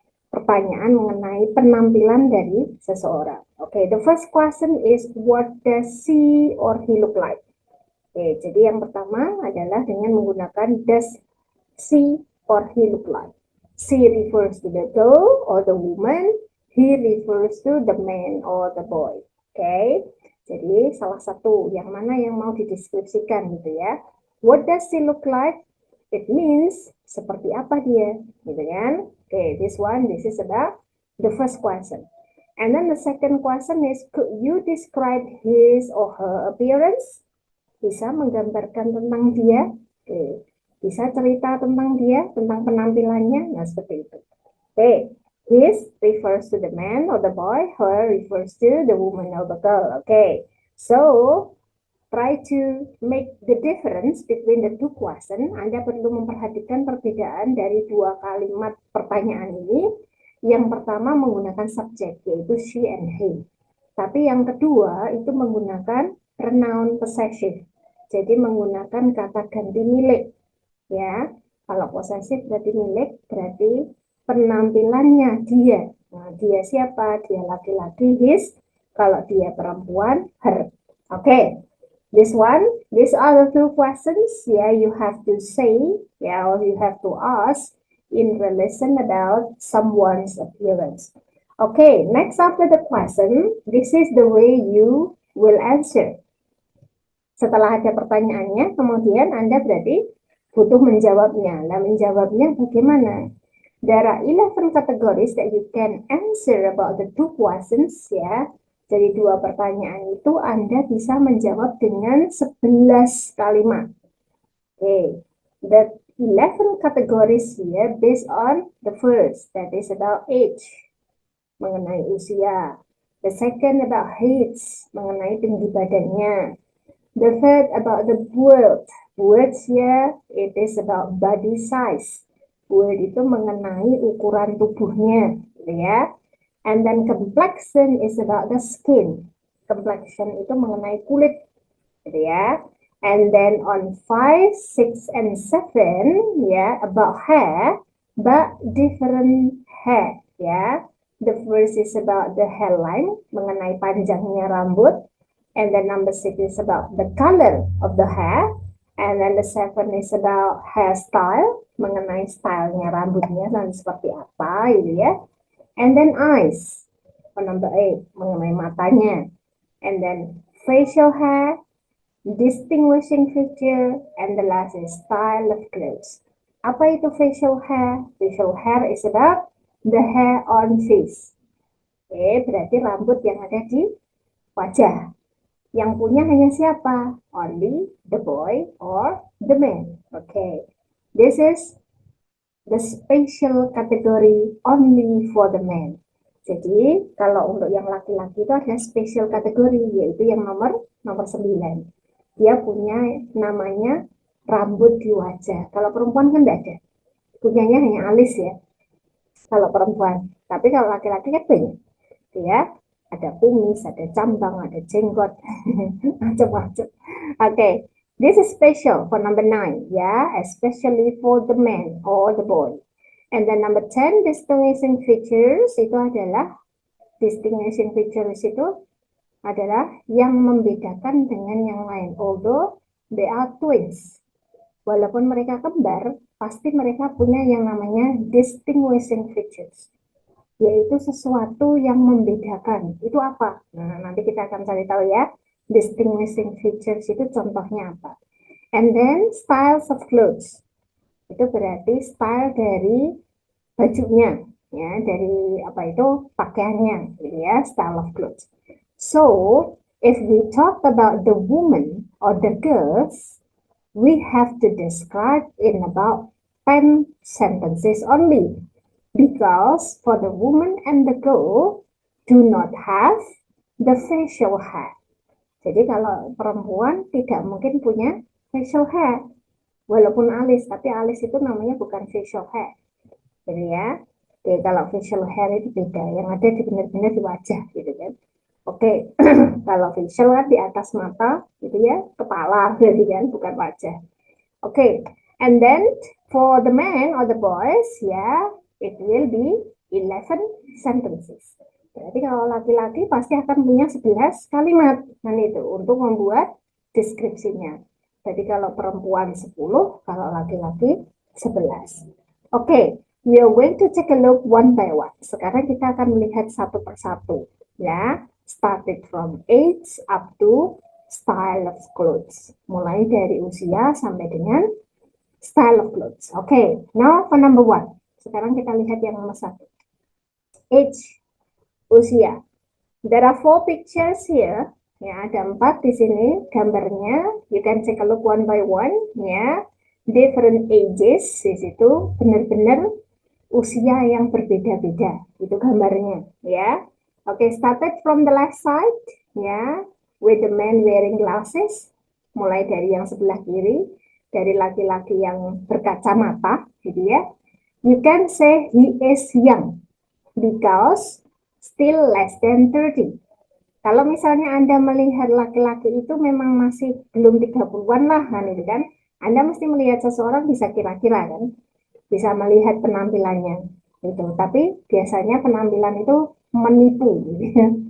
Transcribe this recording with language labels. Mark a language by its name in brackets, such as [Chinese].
[Indonesian] Pertanyaan mengenai penampilan dari seseorang. [English] Oke, the first question is what does she or he look like? [Indonesian] Oke, jadi yang pertama adalah dengan menggunakan does she or he look like. [English] She refers to the girl or the woman, he refers to the man or the boy. [Indonesian] Oke, jadi salah satu yang mana yang mau dideskripsikan gitu ya. [English] What does she look like? It means [Indonesian] seperti apa dia, gitu kan? [English] Okay, this is about the first question. And then the second question is, could you describe his or her appearance? [Indonesian] Bisa menggambarkan tentang dia, okay. Bisa cerita tentang dia, tentang penampilannya, nah seperti itu. [English] Okay, his refers to the man or the boy, her refers to the woman or the girl. Okay, so try to make the difference between the two question. [Indonesian] Anda perlu memperhatikan perbedaan dari dua kalimat pertanyaan ini. Yang pertama menggunakan subjek, yaitu she and he. Tapi yang kedua itu menggunakan pronoun possessive. Jadi menggunakan kata ganti milik. Ya, kalau possessive berarti milik, berarti penampilannya dia. Nah, dia siapa? Dia laki-laki, his. Kalau dia perempuan, her. Oke. [English] These are the two questions, yeah, you have to say, yeah, or you have to ask in relation about someone's appearance. Okay, next after the question, this is the way you will answer. [Indonesian] Setelah ada pertanyaannya, kemudian Anda berarti butuh menjawabnya. Nah, menjawabnya bagaimana? [English] There are 11 categories that you can answer about the two questions, ya. [Indonesian] Dari dua pertanyaan itu Anda bisa menjawab dengan 11 kalimat. [English] Okay, the 11 categories here based on the first, that is about age, [Indonesian] mengenai usia. [English] The second about height, [Indonesian] mengenai tinggi badannya. [English] The third about the build. Words here, it is about body size. [Indonesian] Word itu mengenai ukuran tubuhnya, ya. [English] And then complexion is about the skin. [Indonesian] Complexion itu mengenai kulit, gitu ya. [English] And then on 5, 6, and 7, ya, about hair, but different hair, ya. The first is about the hairline, [Indonesian] mengenai panjangnya rambut. [English] And then number 6 is about the color of the hair. And then the 7 is about hairstyle, [Indonesian] mengenai stylenya rambutnya dan seperti apa, gitu ya. [English] And then eyes, for number 8, [Indonesian] mengenai matanya. [English] And then facial hair, distinguishing feature, and the last is style of clothes. [Indonesian] Apa itu [English] facial hair? Facial hair is about the hair on face. [Indonesian] Oke, berarti rambut yang ada di wajah. Yang punya hanya siapa? [English] Only the boy or the man. Okay. This is the special category only for the man. [Indonesian] Jadi, kalau untuk yang laki-laki itu ada special kategori, yaitu yang nomor 9. Dia punya namanya rambut di wajah. Kalau perempuan kan tidak ada. Punyanya hanya alis ya, kalau perempuan. Tapi kalau laki-laki kan banyak. Ya, ada kumis, ada cambang, ada jenggot, macam-macam. [English] Okay, this is special for number 9, yeah, especially for the man or the boy. And then number 10, [Indonesian] distinguishing features itu adalah distinguishing features itu adalah yang membedakan dengan yang lain. [English] Although they are twins, [Indonesian] walaupun mereka kembar, pasti mereka punya yang namanya distinguishing features, yaitu sesuatu yang membedakan. Itu apa? Nah, nanti kita akan cari tahu ya. Distinguishing features itu contohnya apa. [English] And then styles of clothes. [Indonesian] Itu berarti style dari bajunya, ya, dari apa itu pakaiannya, gitu ya, style of clothes. [English] So, if we talk about the woman or the girls, we have to describe in about 10 sentences only. Because for the woman and the girl do not have the facial hair. [Indonesian] Jadi kalau perempuan tidak mungkin punya facial hair. Walaupun alis, tapi alis itu namanya bukan facial hair. Jadi ya, jadi kalau facial hair itu beda. Yang ada di benar-benar di wajah gitu kan. Oke, kalau facial kan di atas mata gitu ya, kepala gitu kan, bukan wajah. [English] Oke, and then for the men or the boys, ya, it will be 11 sentences. [Indonesian] Berarti kalau laki-laki pasti akan punya 11 kalimat kan itu untuk membuat deskripsinya. Jadi kalau perempuan 10, kalau laki-laki 11. [English] Oke, we are going to take a look one by one. [Indonesian] Sekarang kita akan melihat satu persatu ya. [English] Started from age up to style of clothes. [Indonesian] Mulai dari usia sampai dengan style of clothes. [English] Okay, now for number 1. [Indonesian] Sekarang kita lihat yang nomor 1. [English] Age, usia. There are 4 pictures here. [Indonesian] Ya, ada 4 di sini gambarnya. [English] You can take a look one by one. Ya, different ages. [Indonesian] Di situ benar-benar usia yang berbeda-beda. Itu gambarnya. Ya. [English] Okay, started from the left side. Ya, with the man wearing glasses. [Indonesian] Mulai dari yang sebelah kiri. Dari laki-laki yang berkacamata. [English] Gitu ya. You can say he is young. Because still less than 30. [Indonesian] Kalau misalnya Anda melihat laki-laki itu memang masih belum 30-an lah, kan itu kan. Anda mesti melihat seseorang bisa kira-kira kan. Bisa melihat penampilannya. Gitu. Tapi biasanya penampilan itu menipu gitu ya.